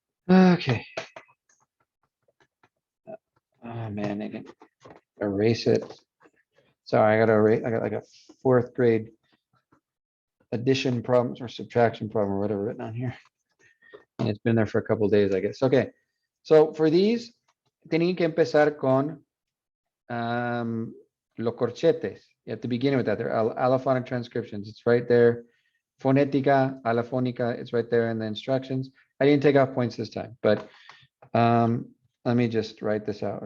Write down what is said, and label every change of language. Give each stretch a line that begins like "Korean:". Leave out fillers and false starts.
English: Okay. Oh man, I can erase it. Sorry, I gotta erase. I got like a 4th grade addition problems or subtraction problem or whatever written on here. And it's been there for a couple of days, I guess. Okay. So for these,
Spanish: tienen que empezar con los corchetes.
English: You have to begin with that. They're allophonic transcriptions. It's right there. Fonética, alafónica, it's right there in the instructions. I didn't take off points this time, but let me just write this out.